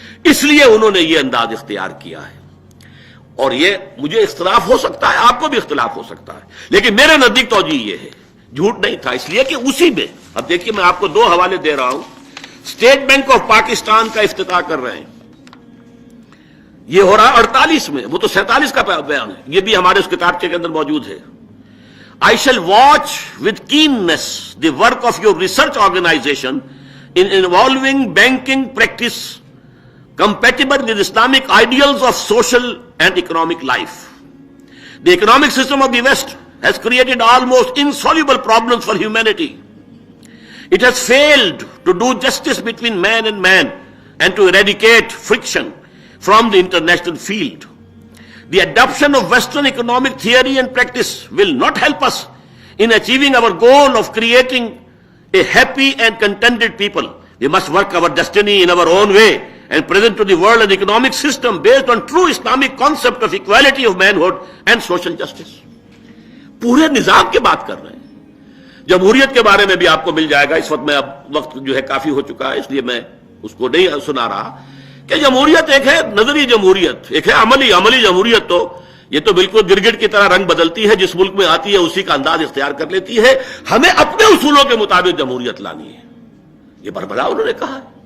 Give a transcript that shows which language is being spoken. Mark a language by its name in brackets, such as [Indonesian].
[Urdu] اس لیے انہوں نے یہ انداز اختیار کیا ہے. اور یہ مجھے اختلاف ہو سکتا ہے، آپ کو بھی اختلاف ہو سکتا ہے، لیکن میرے نزدیک توجہ یہ ہے جھوٹ نہیں تھا. اس لیے کہ اسی میں اب دیکھیے میں آپ کو 2 حوالے دے رہا ہوں. اسٹیٹ بینک آف پاکستان کا افتتاح کر رہے ہیں، یہ ہو رہا 48 میں، وہ تو 47 کا بیان ہے، یہ بھی ہمارے اس کتابچے کے اندر موجود ہے. [English] I shall watch with keenness the work of your research organization in involving banking practice compatible with Islamic ideals of social and economic life. The economic system of the West has created almost insoluble problems for humanity. It has failed to do justice between man and man and to eradicate friction from the international field. The adoption of Western economic theory and practice will not help us in achieving our goal of creating a happy and contented people. We must work our destiny in our own way and present to the world an economic system based on true Islamic concept of equality of manhood and social justice. [Urdu] پورے نظام کی بات کر رہے ہیں. جمہوریت کے بارے میں بھی آپ کو مل جائے گا. اس وقت میں اب وقت جو ہے کافی ہو چکا ہے، اس لیے میں اس کو نہیں سنا رہا کہ جمہوریت ایک ہے نظری جمہوریت، ایک ہے عملی جمہوریت. تو یہ تو بالکل گرگٹ کی طرح رنگ بدلتی ہے، جس ملک میں آتی ہے اسی کا انداز اختیار کر لیتی ہے. ہمیں اپنے اصولوں کے مطابق جمہوریت لانی ہے. یہ بربلا انہوں نے کہا ہے.